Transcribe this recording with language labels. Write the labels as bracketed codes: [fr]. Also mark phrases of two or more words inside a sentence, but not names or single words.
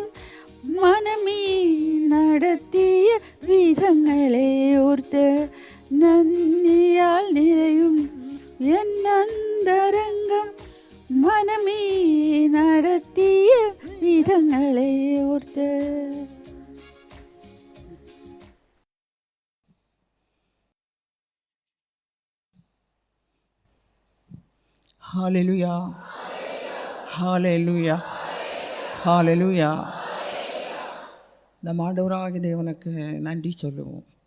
[ml] മനമേ നടത്തിയ വിധങ്ങളെ ഓർത്ത്. നന്ദിയാൽ നിറയും എന്നന്തരംഗം. മനമേ നടത്തിയ വിധങ്ങളെ ഓർത്ത്. [ta] ஹalleluya ஹalleluya ஹalleluya. நம் ஆண்டவராகிய தேவனுக்கு நன்றி சொல்லுவோம்.